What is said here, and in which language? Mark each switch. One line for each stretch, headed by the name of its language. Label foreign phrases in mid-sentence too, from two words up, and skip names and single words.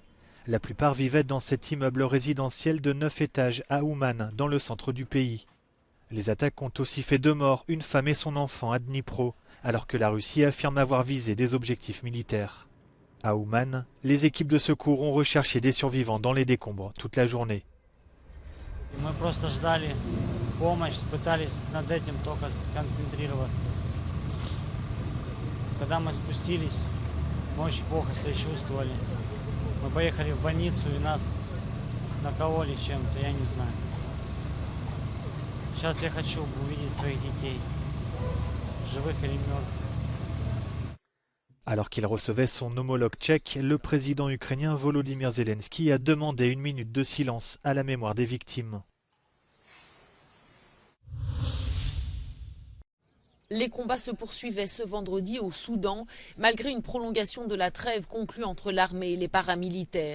French: La plupart vivaient dans cet immeuble résidentiel de 9 étages à Ouman, dans le centre du pays. Les attaques ont aussi fait 2 morts, une femme et son enfant à Dnipro, alors que la Russie affirme avoir visé des objectifs militaires. À Ouman, les équipes de secours ont recherché des survivants dans les décombres toute la journée.
Russian: Мы просто ждали помощь, пытались над этим только сконцентрироваться. Когда мы спустились, мы очень плохо себя чувствовали. Мы поехали в больницу и нас накололи чем-то, я не знаю. Сейчас я хочу увидеть своих детей, живых или мертвых.
French: Alors qu'il recevait son homologue tchèque, le président ukrainien Volodymyr Zelensky a demandé une minute de silence à la mémoire des victimes. Les combats se poursuivaient ce vendredi au Soudan, malgré une prolongation de la trêve conclue entre l'armée et les paramilitaires.